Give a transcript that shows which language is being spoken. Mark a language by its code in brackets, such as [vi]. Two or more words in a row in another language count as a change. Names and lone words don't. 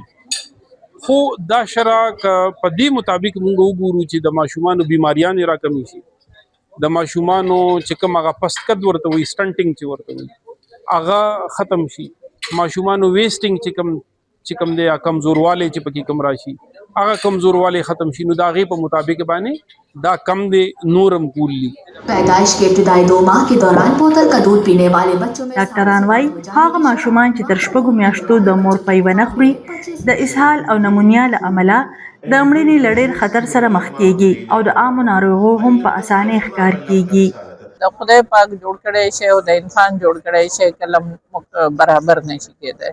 [ps] خو دا شرع په دې مطابق مونږ وګورو چې د ماشومانو بیماریانې راکمې شي، د ماشومانو چې کوم هغه پست قد ورته وي، سټنټینګ چې ورته وي هغه ختم شي، ماشومانو ویسټینګ چې کوم دی کمزوروالی چې پکې کم راشي هغه کمزوروالی ختم شي. نو د هغې په مطابق باندې دا کم دی نورم کولی. [ur] پیدائش کے ابتدائی 2 ماہ کے دوران بوتل کا دودھ پینے والے بچوں میں [ps] ډاکټران وايي هغه ماشومان چې تر 6 میاشتو د مور پی ونه خوري د اسهال او نمونیا له امله د مړینې له ډېر خطر سره مخ کیږي او د عامو ناروغیو هم په اسانۍ ښکار کیږي. د خدای پاک جوړ کړی شی او د انسان جوړ کړی شی کله برابر نشي کېدی.